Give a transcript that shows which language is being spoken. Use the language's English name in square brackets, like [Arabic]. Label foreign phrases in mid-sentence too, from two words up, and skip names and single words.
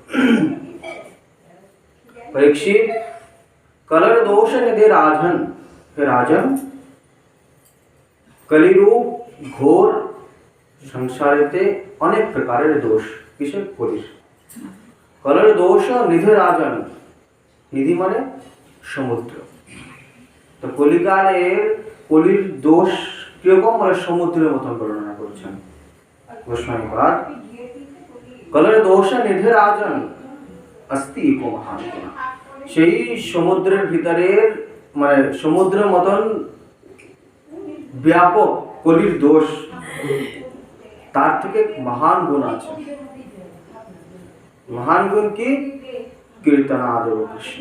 [Sanskrit] परीक्षित कलर दोष निधि राजन, [Bangla] হে রাজন কলিরূপ ঘোর সংসারেতে অনেক প্রকারের দোষ কিসের কলির [Sanskrit] कलर दोष निधि राजन, [Bangla] নিধি মানে সমুদ্র। তো কলিকালের কলির দোষ কিরকম মানে সমুদ্রের মতন বর্ণনা করছেন গোস্বামী পাদ। [Sanskrit] कलर दोष निधि राजन अस्ति एको महान गुना, [Bangla] সেই সমুদ্রের ভিতরের মানে সমুদ্রের মতন ব্যাপক কলির দোষ, তার থেকে মহান গুণ আছে। মহান গুণ কি? কীর্তনাদেব কৃষ্ণ।